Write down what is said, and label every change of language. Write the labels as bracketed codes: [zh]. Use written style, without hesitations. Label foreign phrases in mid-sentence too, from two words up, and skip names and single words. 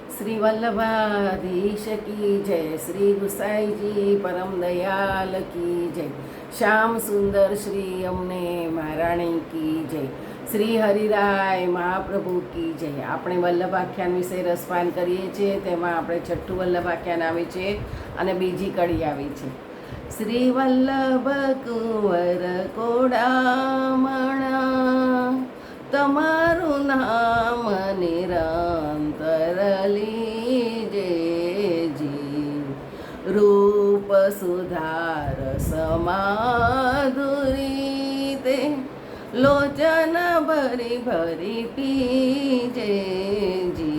[hi] श्री वल्लभाधीश की जय, श्री गुसाई जी परम दयाल की जय, श्याम सुंदर श्री अમને મહારાણી की जय, શ્રી હરિરાય મહાપ્રભુ की जय। [gu] આપણે વલ્લભાખ્યાન વિશે રસપાન કરીએ છીએ, તેમાં આપણે છઠ્ઠું વલ્લભાખ્યાન આવે છે અને બીજી કડી આવી છે। શ્રી વલ્લભ કુંવર કોડામણા, તમારું નામ નિરંતર લીજેજી, રૂપ સુધાર સમાધુરી તે, લોચન ભરી ભરી પીજેજી।